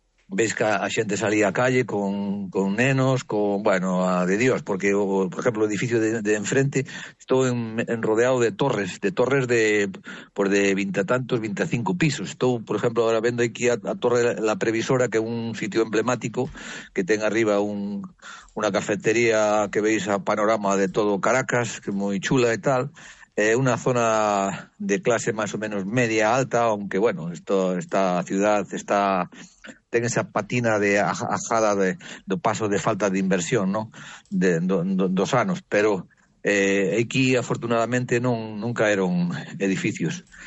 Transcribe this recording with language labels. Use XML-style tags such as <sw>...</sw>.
<gl>ves que a xente salía a calle con nenos, con, bueno, a de Dios, porque, por exemplo, o edificio de enfrente, estou en rodeado de torres de por de 20 tantos, 25 pisos. Estou, por exemplo, agora vendo aquí a Torre La Previsora, que é un sitio emblemático, que ten arriba unha cafetería que veis a panorama de todo Caracas, que é moi chula e tal.</gl> <es>Una zona de clase más o menos media alta, aunque bueno, esta ciudad está</es> <gl>ten esa patina de ajada do paso</gl> <es>de falta de inversión, ¿no?</es> <gl>Dos anos, pero aquí afortunadamente nunca eran edificios.</gl>